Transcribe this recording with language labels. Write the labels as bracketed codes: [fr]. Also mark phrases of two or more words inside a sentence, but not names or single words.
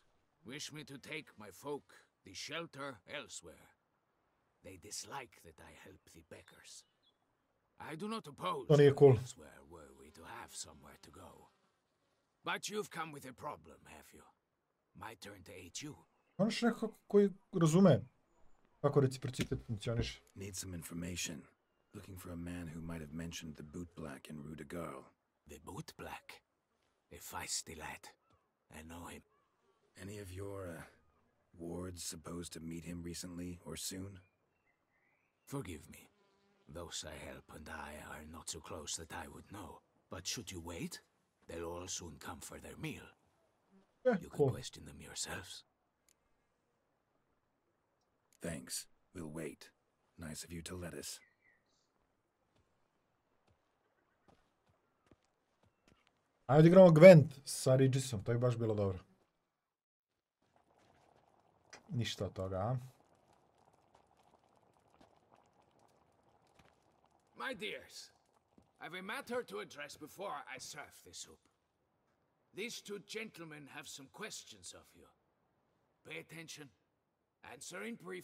[en] Wish me to take my folk, the shelter, elsewhere. They dislike that I help the beggars. I do not oppose [sr] To nije cool. [en] elsewhere were we to have somewhere to go. But you've come with a problem, have you? My turn to aid you. [sr] Moraš neko koji razume kako reciprocitet funkcioniše. [en] Need some information. Looking for a man who might have mentioned the boot black in Rue de Garl. The boot black. A feisty lad. I know him. Any of your, wards supposed to meet him recently or soon? Forgive me. Those I help and I are not so close that I would know. But should you wait, they'll all soon come for their meal. You can Cool. question them yourselves. Thanks. We'll wait. Nice of you to let us. [sr] Ajde igramo Gwent sa Regisom, to je baš bilo dobro. Ništa od toga, a? [en] My dears, I've a matter to address before I serve the soup. These two gentlemen have some questions of you. Pay attention. Answer in brief.